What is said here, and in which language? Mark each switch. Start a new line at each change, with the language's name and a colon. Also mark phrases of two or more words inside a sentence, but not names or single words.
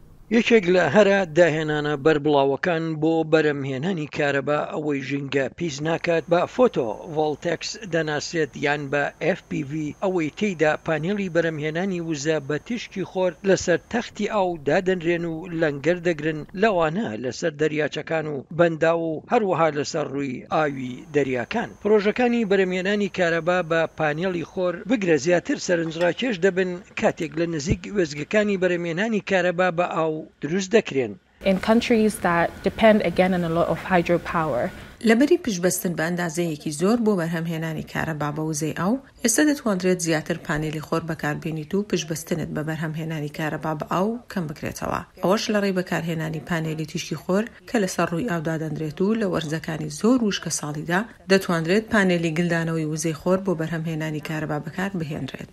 Central Kurdish: یەکێک لە هەرە داهێنانە بەربڵاوەکان بۆ بەرەمهێنانی کارەبا ئەوەی ژینگە پیس ناکات بە فۆتۆ ڤۆڵتێکس دەناسێت یان بە FPV ئەوەی تێیدا پانێڵی بەرەمهێنانی وزە بە تیشکی خۆر لەسەر تەختی ئاو دادەنرێن و لەنگەر دەگرن لەوانە لەسەر دەریاچەکان و بەندا و هەروەها لەسەر ڕووی ئاوی دەریاکان. پرۆژەکانی بەرەمهێنانی کارەبا بە پانێڵی خۆر بگرە زیاتر سەرنجڕاکێش دەبن کاتێک لە نزیک وێزگەکانی بەرەمهێنانی کارەبا بە ئاو دروست دەکرێن.
English: In countries that depend again on a lot of hydropower.
Central Kurdish: لەبەری پشبەستن بە ئەندازەیەکی زۆر بۆ بەرهەمهێنانی کارەبا بە وزەی ئاو، ئێستا دەتوانرێت زیاتر پانێلی خۆر بەکاربێنیت و پشبەستنت بە بەرهەمهێنانی کارەبا بە ئاو کەم بکرێتەوە. ئەوەش لەڕێی بەکارهێنانی پانێلی تیشکی خۆر کە لەسەر ڕووی ئاودا دەنرێت و لە وەرزەکانی زۆر وشکە ساڵیدا دەتوانرێت پانێلی گلدانەوەی وزەی خۆر بۆ بەرهەمهێنانی کارەبا بەکار بهێنرێت.